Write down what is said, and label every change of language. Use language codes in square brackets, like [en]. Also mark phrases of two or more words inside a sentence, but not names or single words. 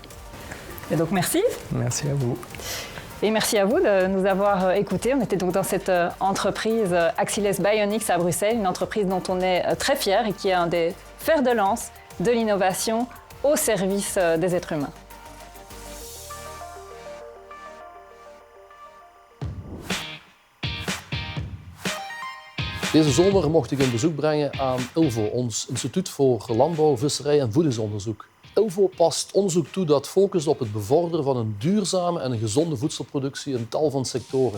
[fr] Et donc merci. Merci à vous. Et merci à vous de nous avoir écoutés. On était donc dans cette entreprise Axiles Bionics à Bruxelles, une entreprise dont on est très fier et qui est un des fers de lance de l'innovation au service des êtres humains. [nl] Deze zomer mocht ik een bezoek brengen aan ILVO, ons Instituut voor Landbouw, Visserij en Voedingsonderzoek. ILVO past onderzoek toe dat focust op het bevorderen van een duurzame en een gezonde voedselproductie in tal van sectoren.